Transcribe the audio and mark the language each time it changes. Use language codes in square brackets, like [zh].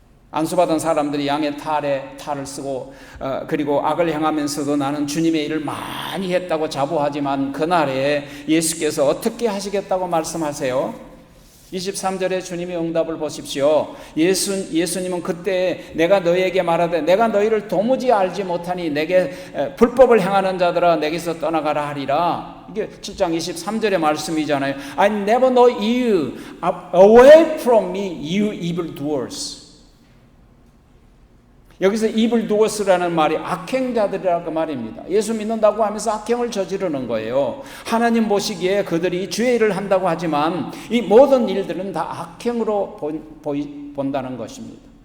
[ko] 안수받은 사람들이 양의 탈을 쓰고 그리고 악을 행하면서도 나는 주님의 일을 많이 했다고 자부하지만 그날에 예수께서 어떻게 하시겠다고 말씀하세요? 23절에 주님의 응답을 보십시오. 예수님은 그때 내가 너희에게 말하되 내가 너희를 도무지 알지 못하니 내게 불법을 행하는 자들아 내게서 떠나가라 하리라. 이게 7장 23절의 말씀이잖아요. [en] I never know you. Away from me, you evildoers. [ko] 여기서 evildoers라는 말이 악행자들이라고 말입니다. 예수 믿는다고 하면서 악행을 저지르는 거예요. 하나님 보시기에 그들이 주의 일을 한다고 하지만 이 모든 일들은 다 악행으로 본다는 것입니다.